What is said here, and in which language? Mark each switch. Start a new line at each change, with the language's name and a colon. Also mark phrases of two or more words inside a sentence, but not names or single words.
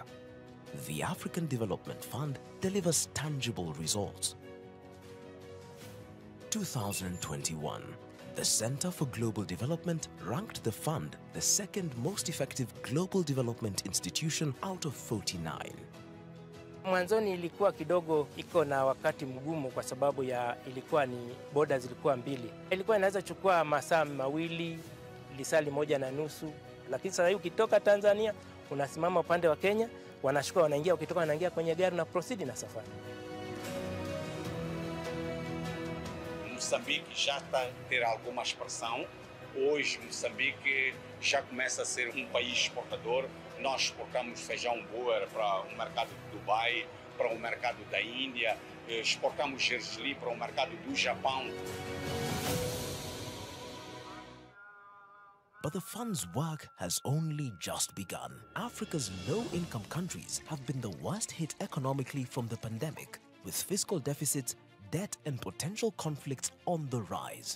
English: The African Development Fund delivers tangible results. 2021, the Center for Global Development ranked the fund the second most effective global development institution out of 49.
Swahili: Mwanzoni ilikuwa kidogo iko na wakati mgumu kwa sababu ya ilikuwa ni boda zilikuwa mbili. Ilikuwa inaweza chukua masaa mawili, lisali moja na nusu, lakini sasa ukitoka Tanzania unasimama upande wa Kenya, wanashuka wanaingia, ukitoka wanaingia kwenye gari na proceed na safari.
Portuguese: Moçambique já está a ter alguma expressão. Hoje Moçambique já começa a ser um país exportador. Nós exportamos feijão boer para o mercado de Dubai, para o mercado da Índia, exportamos gergelim para o mercado do Japão.
English: But the fund's work has only just begun. Africa's low-income countries have been the worst hit economically from the pandemic, with fiscal deficits, debt and potential conflicts on the rise.